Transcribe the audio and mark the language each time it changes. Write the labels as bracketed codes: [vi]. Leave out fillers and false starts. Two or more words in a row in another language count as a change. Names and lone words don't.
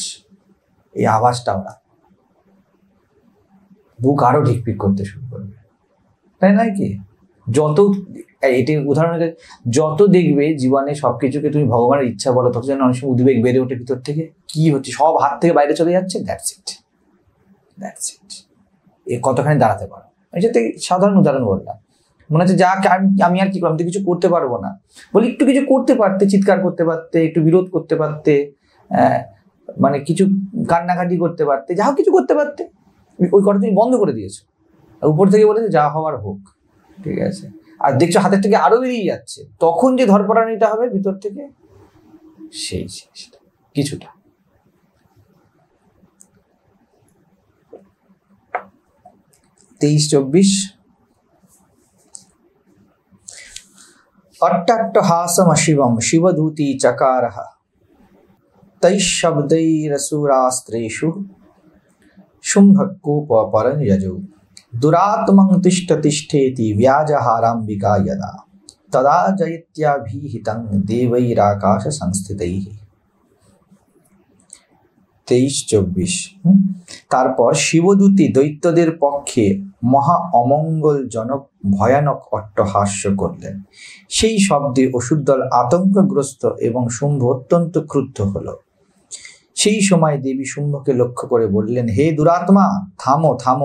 [bn] এই আওয়াজটা ওরা বুক আরো ঢিকপিক করতে শুরু করবে, তাই নয় কি? যত এটি উদাহরণ, যত দেখবে জীবনে সবকিছুকে তুমি ভগবানের ইচ্ছা বলো, তত যেন অনেক সময় উদ্বেগ বেড়ে ওঠে ভিতর থেকে, কি হচ্ছে, সব হাত থেকে বাইরে চলে যাচ্ছে। [en] that's it, that's it. [bn] এ কতখানি দাঁড়াতে পারো? আমি যাতে সাধারণ উদাহরণ বললাম, মনে হচ্ছে যা আমি আর কি করলাম, আমি তো কিছু করতে পারবো না। বলি একটু কিছু করতে পারতে, চিৎকার করতে পারতে, একটু বিরোধ করতে পারতে, মানে কিছু কান্নাকাটি করতে পারতে, যা কিছু করতে পারতে। ওই কথা তুমি বন্ধ করে দিয়েছো, উপর থেকে বলেছে যা হওয়ার হোক, ঠিক আছে। আর দেখছো হাতের থেকে আরো বেরিয়ে যাচ্ছে, তখন যে ধরপড়ানিটা হবে ভিতর থেকে, সেই জিনিসটা কিছুটা। [sa] তেইশ 24 अट्टट्टहासमशिवं शिवदूती चकारः तैशब्दैरसुरास्त्रेषु शुम्भकोपपरं यजौ दुरात्मं तिष्ठतिष्ठेति व्याजहाराम्बिका यदा तदा जयत्याभिहितं देवैराकाशसंस्थितैः। [bn] 23-24। তারপর শিবদূতী দৈত্যদের পক্ষে মহা অমঙ্গলজনক ভয়ানক অট্টহাস্য করলেন। সেই শব্দে অসুরদল আতঙ্কগ্রস্ত এবং শুম্ভ অত্যন্ত ক্রুদ্ধ হল। সেই সময় দেবী শুম্ভকে লক্ষ্য করে বললেন, হে দুরাত্মা, থামো থামো।